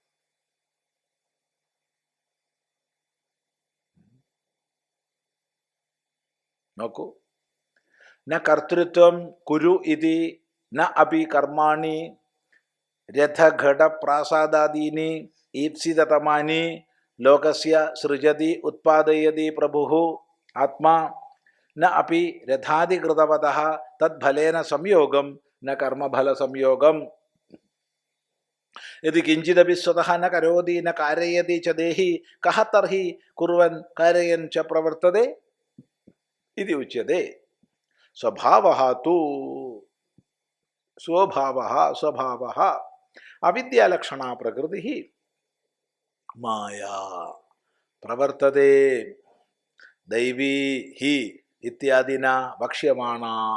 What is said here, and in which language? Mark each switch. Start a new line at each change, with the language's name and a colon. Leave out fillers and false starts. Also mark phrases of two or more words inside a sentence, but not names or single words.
Sanskrit: നോക്കൂ, ന കർത്തൃത്വം കുരു ഇതി ന അപി കർമാണി രഥഘട പ്രാസാദാദീനി ഈപ്സിതതമാനി ലോകസ്യ സൃജതി ഉത്പാദയതി പ്രഭുഃ ആത്മാ ന അപി രഥാധികൃതവതഃ തദ്ഫലേന സംയോഗം ന കർമ്മഫല സംയോഗം. യദി കിഞ്ചിദപി സ്വതഃ ന കരോതി ന കാരയതി ച ദേഹി കഹ തർഹി കുർവൻ കാരയൻ ച പ്രവർത്തതേ. इति उच्यते। स्वभावः तु स्वभावः अविद्यालक्षणा प्रकृतिः माया प्रवर्तते दैवी हि इत्यादिना वक्ष्यमाणा।